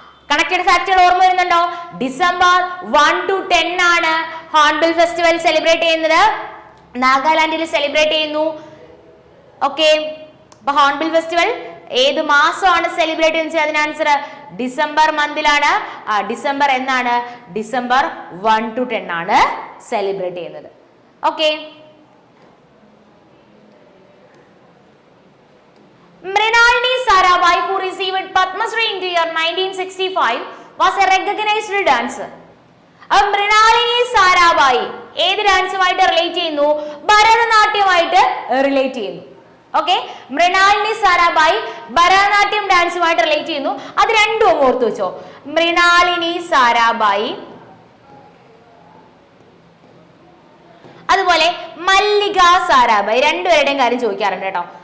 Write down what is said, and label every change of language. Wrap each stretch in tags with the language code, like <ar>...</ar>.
<ml>Connected ഫാക്ടുകൾ ഓർമ്മ വരുന്നുണ്ടോ? December 1 to 10 ആണ് ഹോൺബിൽ ഫെസ്റ്റിവൽ സെലിബ്രേറ്റ് ചെയ്യുന്നത്. നാഗാലാൻഡിൽ സെലിബ്രേറ്റ് ചെയ്യുന്നു. ഓക്കെ, അപ്പൊ ഹോൺബിൽ ഫെസ്റ്റിവൽ ഏത് മാസമാണ് സെലിബ്രേറ്റ് ചെയ്യുന്നത്? അതിന് ആൻസർ ഡിസംബർ മന്തിലാണ്. ഡിസംബർ എന്നാണ്? ഡിസംബർ 1 to 10 ആണ് സെലിബ്രേറ്റ് ചെയ്യുന്നത്. Okay,</ml> <en>Mrinalini Sarabhai, who received Padma Shri in the year 1965, was a recognized dancer.</en> <ml>Mrinalini Sarabhai ഏത് ഡാൻസുമായിട്ട് റിലേറ്റ് ചെയ്യുന്നു? ഭരതനാട്യമായിട്ട് റിലേറ്റ് ചെയ്യുന്നു. ഓക്കെ, മൃണാളിനി സാരാഭായി ഭരതനാട്യം ഡാൻസുമായിട്ട് റിലേറ്റ് ചെയ്യുന്നു. അത് രണ്ടും ഓർത്തു വെച്ചോ. മൃണാളിനി സാരാഭായി, അതുപോലെ മല്ലിക സാരാഭായി, രണ്ടുപേരുടെയും കാര്യം ചോദിക്കാറുണ്ട് കേട്ടോ.</ml>